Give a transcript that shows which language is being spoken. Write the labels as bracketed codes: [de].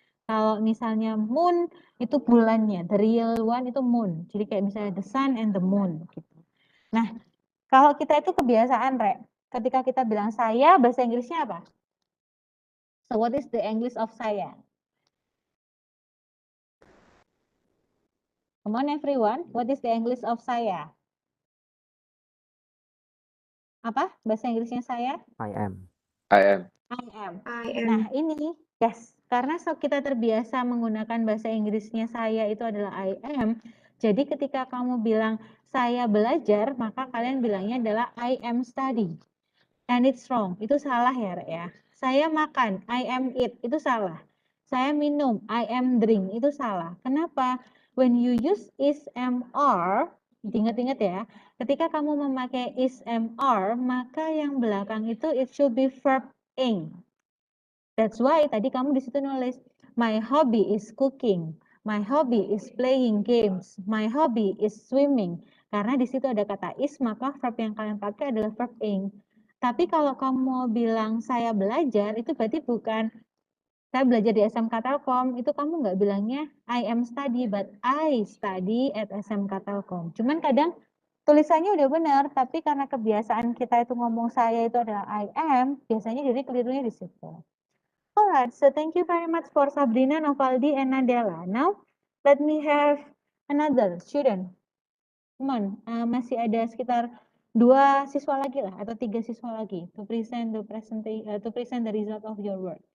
[id] Kalau misalnya moon, itu bulannya. [en] The real one itu moon. [id] Jadi kayak misalnya [en] the sun and the moon. Gitu. [id] Nah, kalau kita itu kebiasaan, Rek. Ketika kita bilang saya, bahasa Inggrisnya apa? [en] So what is the English of saya? Come on everyone, what is the English of saya? [id] Apa bahasa Inggrisnya saya? [en] I am. I am. I am. I am. [id] Nah ini, yes, karena kita terbiasa menggunakan bahasa Inggrisnya saya itu adalah I am. Jadi ketika kamu bilang saya belajar, maka kalian bilangnya adalah [en] I am study. And it's wrong, [id] itu salah ya, Rek ya. Saya makan, [en] I am eat, [id] itu salah. Saya minum, [en] I am drink, [id] itu salah. Kenapa? [en] when you use is-mr, [id] ingat-ingat ya, ketika kamu memakai is-mr, maka yang belakang itu [en] it should be verb ing. That's why [id] tadi kamu di situ nulis, [en] my hobby is cooking, my hobby is playing games, my hobby is swimming. [id] Karena di situ ada kata is, maka verb yang kalian pakai adalah verb ing. Tapi kalau kamu mau bilang saya belajar, itu berarti bukan saya belajar di SMK Telkom, itu kamu nggak bilangnya [en] I am study, but I study at SMK Telkom. [id] Cuman kadang tulisannya udah benar, tapi karena kebiasaan kita itu ngomong saya itu adalah [en] I am, [id] biasanya jadi kelirunya di situ. [en] Alright, so thank you very much for Sabrina, Novaldi, and Nadella. Now, let me have another student. Come on, [id] masih ada sekitar 2 siswa lagi lah, atau 3 siswa lagi [en] to present the result of your work.